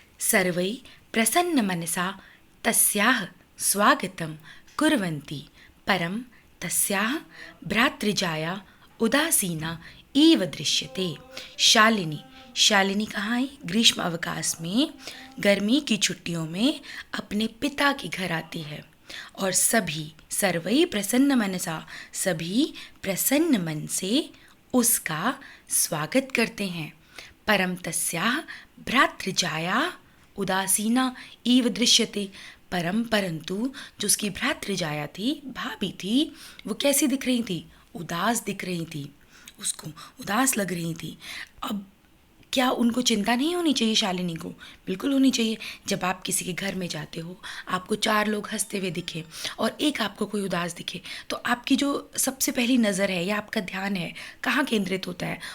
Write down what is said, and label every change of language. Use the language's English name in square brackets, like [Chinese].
[Sanskrit] सर्वै प्रसन्नमनसा तस्याः स्वागतं कुर्वन्ति, परं तस्याः भ्रातृजाया उदासीना इव दृश्यते। [Hindi] शालिनी कहाँ आई? ग्रीष्म अवकाश में, गर्मी की छुट्टियों में अपने पिता के घर आती है और [Sanskrit] सर्वै प्रसन्न मनसा, [Hindi] सभी प्रसन्न मन से उसका स्वागत करते हैं। [Sanskrit] परम तस्याः भ्रातृजाया उदासीना इव दृश्यते। [Hindi] परंतु जो उसकी भ्रातृजाया थी, भाभी थी, वो कैसी दिख रही थी? उदास दिख रही थी, उसको उदास लग रही थी। अब क्या उनको चिंता नहीं होनी चाहिए? शालिनी को बिल्कुल होनी चाहिए। जब आप किसी के घर में जाते हो, आपको 4 लोग हंसते हुए दिखे और एक आपको कोई उदास दिखे, तो आपकी जो सबसे पहली नज़र है या आपका ध्यान है कहाँ केंद्रित होता है?